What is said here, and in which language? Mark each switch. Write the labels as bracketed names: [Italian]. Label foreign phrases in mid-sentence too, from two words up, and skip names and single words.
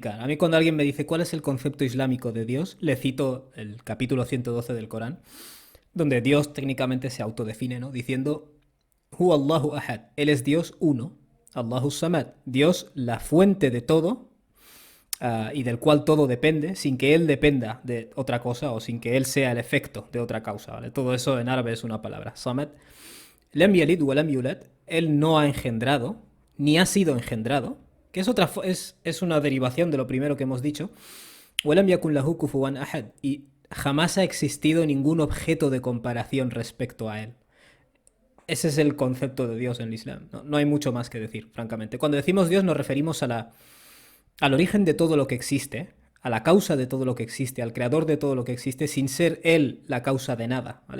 [Spanish] A mí cuando alguien me dice cuál es el concepto islámico de Dios, le cito el capítulo 112 del Corán, donde Dios técnicamente se autodefine, ¿no? Diciendo, [Arabic] هو الله أحد, [Spanish] Él es Dios uno, [Arabic] الله الصمد, [Spanish] Dios la fuente de todo y del cual todo depende, sin que Él dependa de otra cosa o sin que Él sea el efecto de otra causa, ¿vale? Todo eso en árabe es una palabra, Samad. [Arabic] لم يلد ولم يولد, [Spanish] Él no ha engendrado, ni ha sido engendrado, que es una derivación de lo primero que hemos dicho. [Arabic] ولم يكن له كفوا أحد, [Spanish] y jamás ha existido ningún objeto de comparación respecto a Él. Ese es el concepto de Dios en el Islam. No hay mucho más que decir, francamente. Cuando decimos Dios nos referimos al origen de todo lo que existe, a la causa de todo lo que existe, al creador de todo lo que existe, sin ser Él la causa de nada, ¿vale?